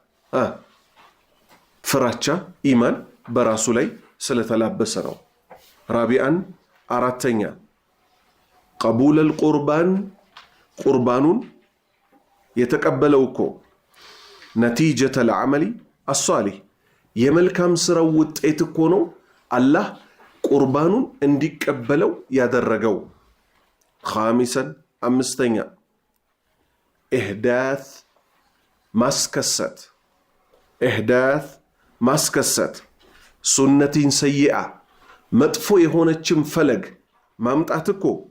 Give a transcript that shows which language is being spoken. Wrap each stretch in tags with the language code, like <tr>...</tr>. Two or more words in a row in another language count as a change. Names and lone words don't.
<am>ፍራቻ ኢማን በራሱ ላይ ስለተላበሰ ነው ራቢአን አራተኛ قبول القربان ቁርባኑን የተቀበለው እኮ</am> <ar>نتيجة العمل الصالح</ar> <am>የመልካም ስራው ውጤት እኮ ነው አላህ ቁርባኑን እንዲቀበለው ያደረገው خامسا አምስተኛ إحداث ማስከሰት</am> <ar>سنة سيئة</ar> <am>መጥፎ የሆነችም ፈለግ ማምጣት እኮ</am>